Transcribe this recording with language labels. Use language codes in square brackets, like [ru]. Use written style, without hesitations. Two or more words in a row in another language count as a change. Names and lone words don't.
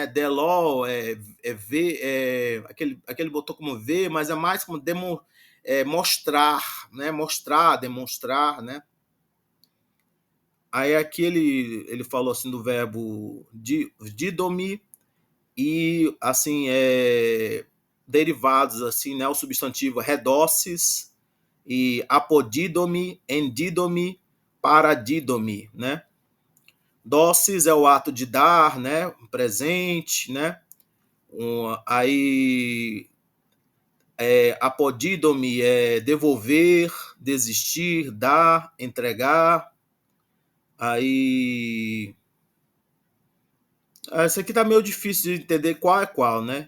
[pt] Deló é ver, aquele botou como ver, mas é mais como mostrar, né? Mostrar, demonstrar, né? Aí aqui ele falou assim do verbo didomi e assim derivados assim, né? O substantivo redosses e [el] apodidomi, endidomi, paradidomi, [pt] né? Doces é o ato de dar, né? Um presente, né? Aí apodidomi é devolver, desistir, dar, entregar. Aí esse aqui tá meio difícil de entender qual é qual, né?